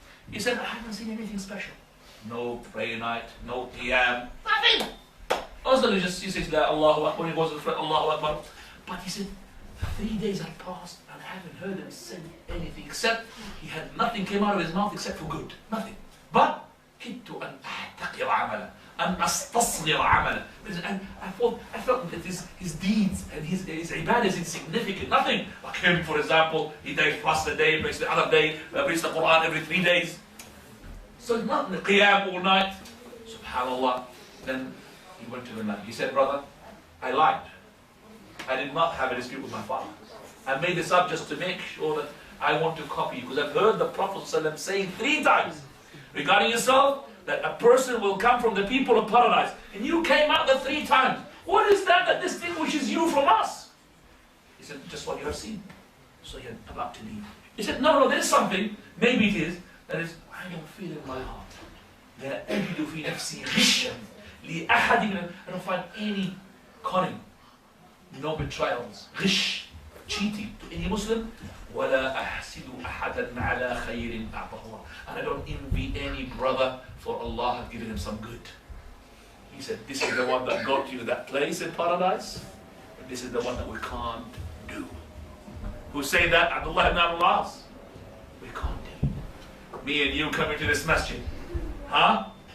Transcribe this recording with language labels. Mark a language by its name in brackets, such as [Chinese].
[English] He said, I haven't seen anything special. No prayer night, no qiyam, nothing. Also, he says, Allahu Akbar, he goes to the front, Allahu Akbar. But he said, 3 days had passed and I haven't heard him say anything except he had nothing came out of his mouth except for good. Nothing. [Arabic] But, كدت أن أحتقر عمله, أن أستصغر عمله. [English] And I felt that his deeds and his ibadah is insignificant. Nothing. Like him, for example, he days plus a day, prays the other day, prays the Qur'an every 3 days. So it's not in the qiyam all night. Subhanallah. Then he went to the man. He said, brother, I lied. I did not have a dispute with my father. I made this up just to make sure that I want to copy you, because I've heard the Prophet ﷺ saying 3 times regarding yourself that a person will come from the people of paradise, and you came out the 3 times. What is that distinguishes you from us? He said, just what you have seen. So he had about to leave. He said, no, there's something, maybe it is, that is, I don't feel in my heart. [Arabic] لا أجد في نفسي غشا لأحد من, [English] I don't find any cunning, no betrayals, غش, cheating to any Muslim. [Arabic] ولا أحسد أحدا على خير أعطاه الله. [English] And I don't envy any brother for Allah has given him some good. He said, this is the one that got you to that place in paradise, and this is the one that we can't do. Who say that? Abdullah ibn Abbas. We can't do. Me and you coming to this masjid, huh?